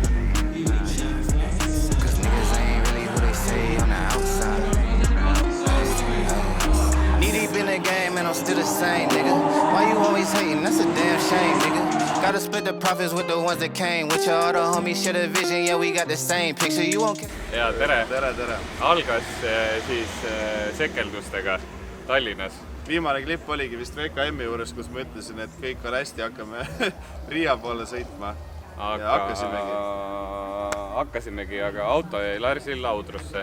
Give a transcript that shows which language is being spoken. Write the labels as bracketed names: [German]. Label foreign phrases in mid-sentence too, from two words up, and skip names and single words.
[English] Cause niggas ain't really who they say on the outside. Knee deep in the game and I'm still the same, nigga. Why you always hating? That's a damn shame, nigga. Gotta split the profits with the ones that came with you. All the homies share the vision, yeah, we got the same picture. You won't care. [Estonian] Ja tere! Tere! Algas siis sekeldustega Tallinnas. Viimane klipp oligi vist VKM-i juures, kus ma ütlesin, et kõik on hästi, hakkame Riia poole sõitma. Ja hakkasimegi, aga auto jäi Larsil laudrusse.